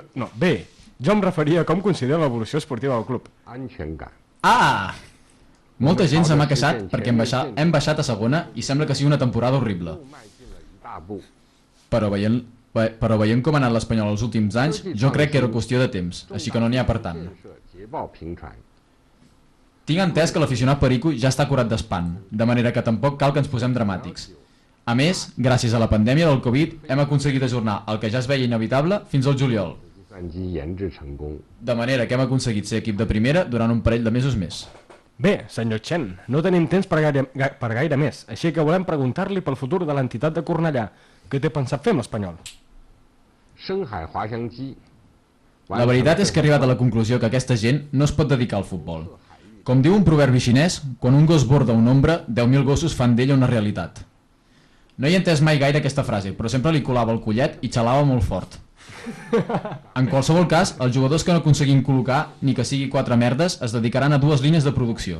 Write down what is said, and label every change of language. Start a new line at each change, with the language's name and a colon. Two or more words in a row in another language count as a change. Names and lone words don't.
Catalan: No, bé, jo em referia a com considera l'evolució esportiva del club.
Chinese: 安全感。 Ah!
Catalan: Molta gent se m'ha queixat perquè hem baixat a segona i sembla que sigui una temporada horrible.
Chinese: 大步。
Catalan: Però veient com ha anat l'Espanyol els últims anys, jo crec que era qüestió de temps, així que no n'hi ha per tant.
Chinese: 捷报频传。
Catalan: Tinc entès que l'aficionat Perico ja està curat d'espant, de manera que tampoc cal que ens posem dramàtics. A més, gràcies a la pandèmia del Covid, hem aconseguit ajornar el que ja es veia inevitable fins al juliol.
Chinese: 计算机研制成功。
Catalan: De manera que hem aconseguit ser equip de primera durant un parell de mesos més. Bé, senyor Chen, no tenim temps per gaire més, així que volem preguntar-li pel futur de l'entitat de Cornellà. Què té pensat fer amb l'Espanyol?
Chinese: 深海滑翔机。
Catalan: La veritat és que he arribat a la conclusió que aquesta gent no es pot dedicar al futbol. Com diu un proverbi xinès, quan un gos borda un ombra, 10.000 gossos fan d'ella una realitat. No he entès mai gaire aquesta frase, però sempre li colava el collet i xalava molt fort. En qualsevol cas, els jugadors que no aconseguim col·locar, ni que sigui 4 merdes, es dedicaran a 2 línies de producció.